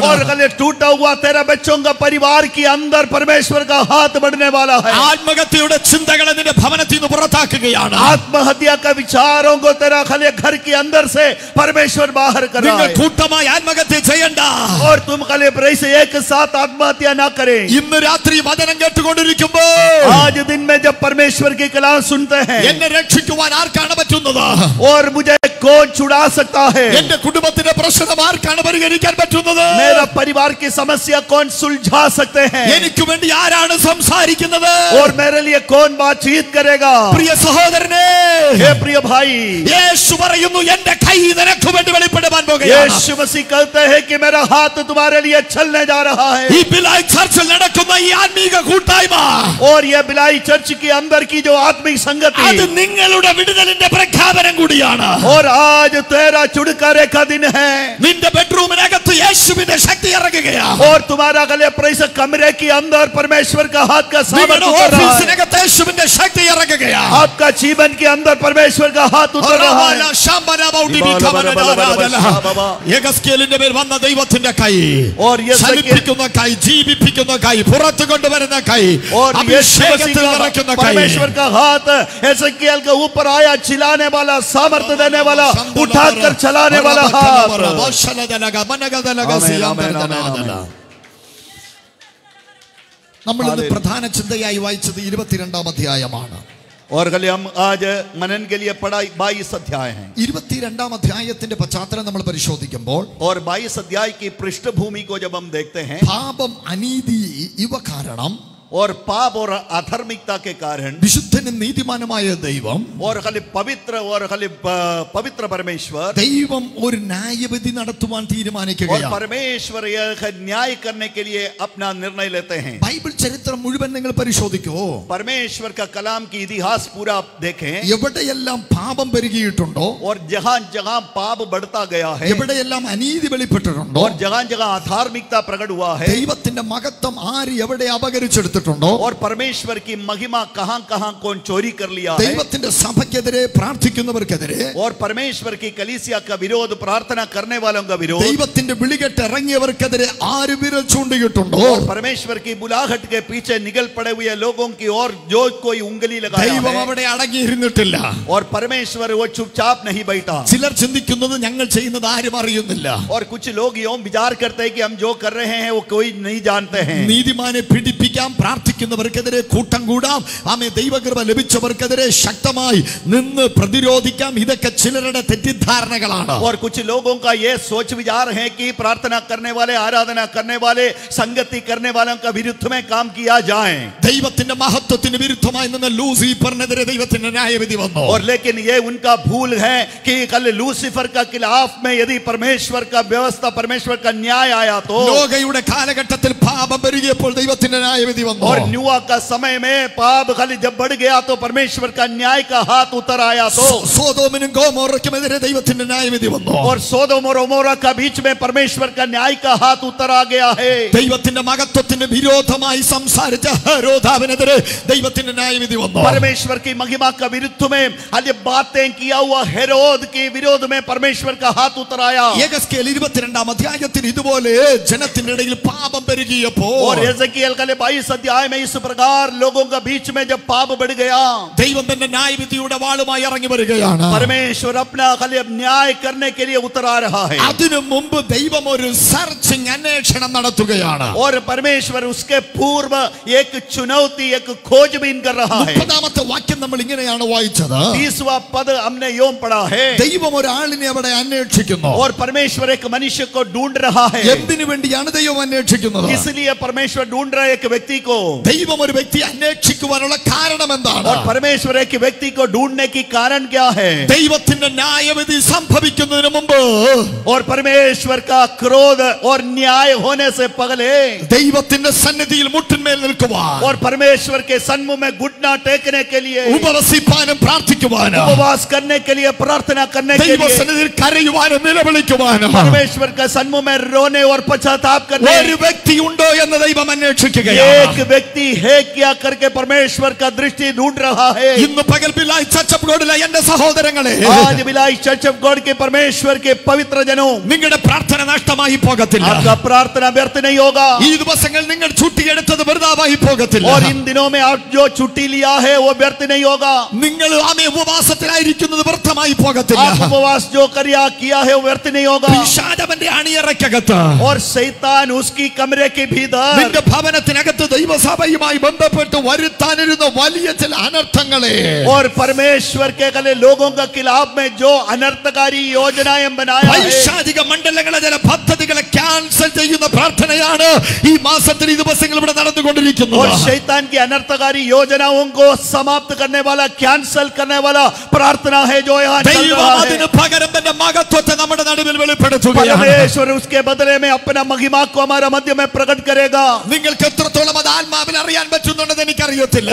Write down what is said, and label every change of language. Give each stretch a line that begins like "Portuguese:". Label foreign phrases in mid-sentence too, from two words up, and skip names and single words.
Hindi: और कल टूटा हुआ तेरा बच्चों का परिवार के अंदर परमेश्वर का हाथ बढ़ने वाला है।
Malayalam: ആത്മഹത്യയുടെ ചിന്തകളെ നിന്റെ ഭവനത്തിൽ നിന്ന് പുറത്താക്കുകയാണ്.
Hindi: आत्महत्या का विचारों को तेरा खले घर के अंदर से परमेश्वर बाहर कर रहा है।
Malayalam: കൂട്ടമായി ആത്മഹത്യ ചെയ്യണ്ട.
Hindi: और तुम कले प्रेस एक साथ आत्महत्या ना करें।
Malayalam: ഇന്ന് രാത്രി വചനം കേട്ടുകൊണ്ടിരിക്കുമ്പോൾ
Hindi: आज दिन में जब परमेश्वर की कलाम सुनते हैं,
Malayalam: എന്നെ രക്ഷിക്കുവാൻ ആർക്കാണ് പറ്റുന്നത്?
Hindi: और मुझे कौन छुड़ा सकता है?
Malayalam: എന്റെ കുടുംബത്തിന്റെ പ്രശ്നം ആർക്കാണ് പരിഹരിക്കാൻ പറ്റുന്നത്?
Hindi: मेरा परिवार की समस्या कौन सुलझा सकते हैं?
Malayalam: എനിക്ക് വേണ്ടി ആരാണ് സംസാരിക്കുന്നത്?
Hindi: और मेरे लिए कौन बातचीत करेगा?
Malayalam: പ്രിയ സഹോദരനെ,
Hindi: हे प्रिय भाई,
Malayalam: യേശു പറയുന്നു എന്റെ കൈ നിനക്ക് വേണ്ടി വെളിപ്പെടുവാൻ പോകുകയാണ്.
Hindi: यीशु मसीह कहते हैं कि मेरा हाथ तुम्हारे लिए चलने जा रहा है।
Malayalam: ഈ ബിലായി ചർച്ചിൽ നടക്കുന്ന ഈ ആത്മീക കൂട്ടായ്മ,
Hindi: और ये बिलाई चर्च के अंदर की जो आत्मिक संगति,
Malayalam: അത് നിങ്ങളുടെ വിടുതലിന്റെ പ്രഖ്യാപനം കൂടിയാണ്.
Hindi: और आज तेरा छुटकारे का दिन है।
Malayalam: നിന്റെ ബെഡ്റൂമിനകത്ത് യേശുവിന്റെ ശക്തി ഇറങ്ങുകയാണ്.
Hindi: और तुम्हारा गले प्रेस कमरे के अंदर परमेश्वर का हाथ का सामर्थ्य उतर रहा है।
Malayalam: ഓഫീസിനകത്ത് യേശുവിന്റെ ശക്തി ഇറങ്ങുകയാണ്.
Hindi: आपका जीवन के अंदर परमेश्वर का हाथ उतर रहा है।
Malayalam: യെഹെസ്കേലിന്റെ മേൽ വന്ന ദൈവത്തിന്റെ കൈ,
Hindi: और ये
Malayalam: ചലിപ്പിക്കുന്ന കൈ, ജീവിപ്പിക്കുന്ന കൈ, പുറത്തു കൊണ്ടുവരുന്ന കൈ,
Hindi: और
Malayalam: അഭിഷേകത്തിൽ നിറയ്ക്കുന്ന കൈ,
Hindi: परमेश्वर का हाथ एसेकिएल के ऊपर आया, चिल्लाने वाला, सामर्थ्य देने वाला, उठाकर चलाने वाला हाथ।
Malayalam: നമ്മൾ ഇന്ന് പ്രധാന ചിന്തയായി വായിച്ചത് 22-ാം അധ്യായമാണ്.
Hindi: और गले हम आज मनन के लिए पढ़ा 22 अध्याय हैं।
Malayalam: 22-ാം അധ്യായത്തിന്റെ പശ്ചാത്തലം നമ്മൾ പരിശോധിക്കുമ്പോൾ,
Hindi: और 22 अध्याय की पृष्ठभूमि को जब हम देखते हैं,
Malayalam: പാപം, അനീതി ഇവ കാരണം,
Hindi: और पाप और अधर्मिकता के कारण,
Malayalam: വിശുദ്ധനും നീതിമാനുമായ ദൈവം,
Hindi: और खाली पवित्र परमेश्वर,
Malayalam: ദൈവം ഒരു ന്യായവിധി നടത്തുവാൻ
Hindi: और
Malayalam: തീരുമാനിക്കുകയാണ്.
Hindi: परमेश्वर यह न्याय करने के लिए अपना निर्णय लेते हैं।
Malayalam: ബൈബിൾ ചരിത്രം മുഴുവൻ നിങ്ങൾ പരിശോധിക്കൂ.
Hindi: परमेश्वर का कलाम की इतिहास पूरा आप देखें,
Malayalam: എവിടെയെല്ലാം പാപം പെരുകിയിട്ടുണ്ടോ,
Hindi: और जहां जहां पाप बढ़ता गया है,
Malayalam: എവിടെയെല്ലാം അനീതി വെളിപ്പെട്ടിട്ടുണ്ടോ,
Hindi: और जहां जहां अधार्मिकता प्रकट हुआ है,
Malayalam: ദൈവത്തിന്റെ മഹത്വം ആര് എവിടെ അപകരിച്ചെടുത്തിട്ടുണ്ടോ,
Hindi: और परमेश्वर की महिमा कहां कहां कौन चोरी कर लिया है,
Malayalam: ദൈവത്തിന്റെ സഭയ്ക്കെതിരെ പ്രാർത്ഥിക്കുന്നവർക്കെതിരെ,
Hindi: और परमेश्वर की कलीसिया का विरोध, प्रार्थना करने वालों का विरोध,
Malayalam: ദൈവത്തിന്റെ വിളികെട്ട് ഇറങ്ങിയവർക്കെതിരെ ആര് വിരൽ ചൂണ്ടിയിട്ടുണ്ടോ,
Hindi: और परमेश्वर की बुलाहट के पीछे निकल पड़े हुए लोगों की ओर जो कोई उंगली लगाया
Malayalam: ദൈവം
Hindi: है,
Malayalam: അവിടെ അടങ്ങിയിരുന്നിട്ടില്ല.
Hindi: और परमेश्वर वो चुपचाप नहीं बैठा।
Malayalam: ചിലർ ചിന്തിക്കുന്നത് ഞങ്ങൾ ചെയ്യുന്നത് ആരും അറിയുന്നില്ല.
Hindi: और कुछ लोग यूं विचार करते हैं कि हम जो कर रहे हैं वो कोई नहीं जानते हैं।
Malayalam: നീതിമാനെ പിടിപ്പിക്കാം, പ്രാർത്ഥിക്കുന്നവർക്കെതിരെ കൂട്ടം കൂടാം. ആമേൻ. ദൈവകൃപ ലഭിച്ചവർക്കെതിരെ ശക്തമായി നിന്ന് പ്രതിരോധിക്കാം. ഇതൊക്കെ ചിലരുടെ തെറ്റിദ്ധാരണകളാണ്.
Hindi: और कुछ लोगों का ये सोच विचार है कि प्रार्थना करने वाले, आराधना करने वाले, संगति करने वालों का विरुद्ध में काम किया जाए.
Malayalam: ദൈവത്തിന്റെ മഹത്വത്തിന് വിരുദ്ധമായി നിന്ന് ലൂസിഫറിനെതിരെ ദൈവത്തിന്റെ ന്യായവിധി വന്നു.
Hindi: और लेकिन ये उनका भूल है कि कल लूसीफर का खिलाफ में यदि परमेश्वर का व्यवस्था, परमेश्वर का न्याय आया तो
Malayalam: നോഹയുടെ കാലഘട്ടത്തിൽ പാപം പെരുകിയപ്പോൾ ദൈവത്തിന്റെ ന്യായവിധി വന്നു.
Hindi: और न्यूआ का समय में पाप खाली जब बढ़ गया तो परमेश्वर का न्याय का हाथ उतर आया. तो
Malayalam: സോദോമിനും ഗോമോറയ്ക്കുമെതിരെ ദൈവത്തിന്റെ ന്യായവിധി വന്നു.
Hindi: और सोदोम और ओमोरा का बीच में परमेश्वर का न्याय का हाथ उतर आ गया है.
Malayalam: ദൈവത്തിന്റെ മഹത്വത്തിന് വിരോധമായി സംസാരിച്ച ഹെരോദാവിനെതിരെ ദൈവത്തിന്റെ ന്യായവിധി വന്നു.
Hindi: परमेश्वर की महिमा का विरुद्ध में आज बातें किया हुआ हेरोद के विरोध में परमेश्वर का हाथ उतर आया.
Malayalam: യെഹെസ്കേൽ 22 അധ്യായത്തിൽ ഇതുപോലെ ജനത്തിന്റെ ഇടയിൽ പാപം പെരുകിയപ്പോൾ
Hindi: और एजेकिएल का 22 अध्याय में इस प्रकार लोगों का बीच में जब पाप बढ़ गया,
Malayalam: ദൈവം തന്റെ ന്യായവിധിയുടെ വാളുമായി ഇറങ്ങി വരികയാണ്.
Hindi: परमेश्वर अपना खाली अब न्याय करने के लिए उतर आ रहा है.
Malayalam: അതിനു മുമ്പ് ദൈവം ഒരു സെർച്ചിങ് അന്വേഷണം നടത്തുകയാണ്.
Hindi: और परमेश्वर उसके पूर्व एक चुनौती, एक खोजबीन कर रहा है.
Malayalam: 30ാമത്തെ വാക്യം നമ്മൾ ഇങ്ങനെയാണ് വായിച്ചത്.
Hindi: 30वां पद हमने यूं पढ़ा है.
Malayalam: ദൈവം ഒരാളിനെ അവിടെ അന്വേഷിക്കുന്നു.
Hindi: और परमेश्वर एक मनुष्य को ढूंढ रहा है.
Malayalam: എന്തിനു വേണ്ടിയാണ് ദൈവം അന്വേഷിക്കുന്നത്?
Hindi: इसलिए परमेश्वर ढूंढ रहा है एक व्यक्ति को.
Malayalam: ദൈവം ഒരു വ്യക്തി അന്വേഷിക്കുവാനുള്ള കാരണം എന്താണ്?
Hindi: और परमेश्वर एक व्यक्ति को ढूंढने की कारण क्या है?
Malayalam: ദൈവത്തിന്റെ ന്യായവിധി സംഭവിക്കുന്നതിന് മുമ്പ്
Hindi: और परमेश्वर का क्रोध और न्याय होने से पहले
Malayalam: ദൈവത്തിന്റെ സന്നിധിയിൽ മുട്ടിന്മേൽ നിൽക്കുവാൻ,
Hindi: और परमेश्वर के सन्मुख में घुटना टेकने के लिए,
Malayalam: ഉപവസിപ്പാനും പ്രാർത്ഥിക്കുവാനും,
Hindi: उपवास करने के लिए, प्रार्थना करने के लिए,
Malayalam: ദൈവസന്നിധിയിൽ കരയുവാനും നിലവിളിക്കുവാനും
Hindi: परमेश्वर का सन्मुख में रोने और पश्चाताप करने
Malayalam: ഒരു വ്യക്തി ഉണ്ടോ എന്ന് ദൈവം അന്വേഷിക്കുകയാണ്.
Hindi: एक व्यक्ति है क्या करके परमेश्वर का दृष्टि ढूंढ रहा है.
Malayalam: ഇന്ന് പകൽ ബിലായ് ചർച്ചപ്പുകോടിലെ എന്റെ സഹോദരങ്ങളെ,
Hindi: आज बिलाई चर्च ऑफ गॉड के परमेश्वर के पवित्र जनों,
Malayalam: നിങ്ങളുടെ പ്രാർത്ഥന നഷ്ടമായി പോകത്തില്ല.
Hindi: आपका प्रार्थना व्यर्थ नहीं होगा.
Malayalam: ഈ ദിവസങ്ങൾ നിങ്ങൾ ചുട്ടിയെടുത്തത് വെറുതായി പോകത്തില്ല.
Hindi: और इन दिनों में आप जो छुट्टी लिया है वो व्यर्थ नहीं होगा.
Malayalam: നിങ്ങൾ ആമേ ഉപവാസത്തിലായിരിക്കുന്നത് വ്യർത്ഥമായി പോകത്തില്ല.
Hindi: आप उपवास जो किया है वो व्यर्थ नहीं होगा.
Malayalam: പിശാചവന്റെ അണിയറയ്ക്കകത്ത്,
Hindi: और शैतान उसकी कमरे के भीतर,
Malayalam: നിന്റെ ഭവനത്തിനകത്ത് ദൈവസഭയുമായി ബന്ധപ്പെട്ട് വരുത്താനിരുന്ന വലിയ ചില അനർത്ഥങ്ങളെ,
Hindi: और परमेश्वर के गले लोगों का खिलाफ में जो अनर्थकारी योजनाएं बनाया है,
Malayalam: പൈശാചിക മണ്ഡലങ്ങളെ ചില പദ്ധതികളെ ക്യാൻസൽ ചെയ്യുന്ന പ്രാർത്ഥനയാണ് ഈ മാസത്തിൽ ഈ ദിവസങ്ങൾ ഇവിടെ നടന്നുകൊണ്ടിരിക്കുന്നത്.
Hindi: और शैतान की अनर्थकारी योजनाओं को समाप्त करने वाला, कैंसिल करने वाला प्रार्थना है जो यहाँ चल
Malayalam: ദൈവം
Hindi: रहा है.
Malayalam: അതിന് പകരം തന്റെ മഹത്വത്തെ നമ്മുടെ നടുവിൽ വെളിപ്പെടുത്തുകയാണ്.
Hindi: परमेश्वर उसके बदले में अपना महिमा को हमारा मध्य में प्रकट करेगा.
Malayalam: നിങ്ങൾക്ക് എത്രത്തോളം അത് ആത്മാവിൽ അറിയാൻ പറ്റുന്നുണ്ടെന്ന് എനിക്കറിയത്തില്ല.